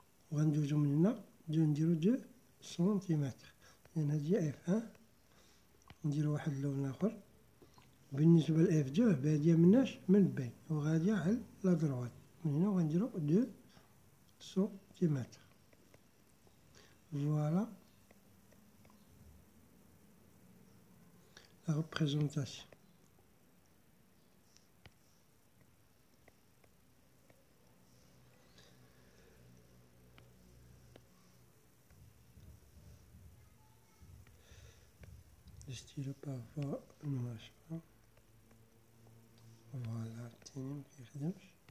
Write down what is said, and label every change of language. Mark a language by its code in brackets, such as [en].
[ar] وغندوزو من هنا نديرو 2 سنتيمتر. إذا هادي اف ان. نديرو واحد اللون آخر. بالنسبة ل اف 2 بادية مناش من بي وغادية على لا دروات. من هنا غنديرو 2 سنتيمتر. [fr] فوالا la représentation. Le stylo parfois ne marche pas. [ar] Voilà, تاني مكيخدمش.